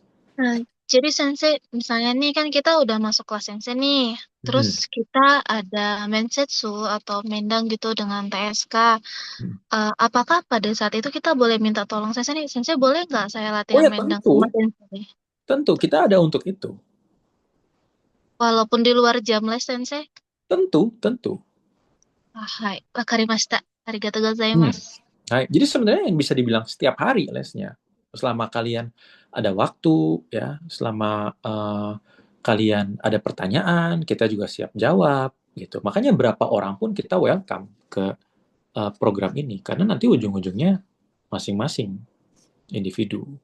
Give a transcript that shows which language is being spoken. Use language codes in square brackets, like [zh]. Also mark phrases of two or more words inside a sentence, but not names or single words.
[id] Nah, jadi Sensei, misalnya nih kan kita udah masuk kelas Sensei nih, terus kita ada mensetsu atau mendang gitu dengan TSK. Apakah pada saat itu kita boleh minta tolong Sensei nih, Sensei boleh nggak saya Oh latihan ya mendang sama tentu, Sensei? tentu kita ada untuk itu. Walaupun di luar jam les Sensei? Tentu. [ja] はい, 分かりました. ありがとう ございます. [id] Nah, jadi sebenarnya yang bisa dibilang setiap hari lesnya. Selama kalian ada waktu, ya, selama kalian ada pertanyaan, kita juga siap jawab, gitu. Makanya berapa orang pun kita welcome ke program ini, karena nanti ujung-ujungnya masing-masing individu.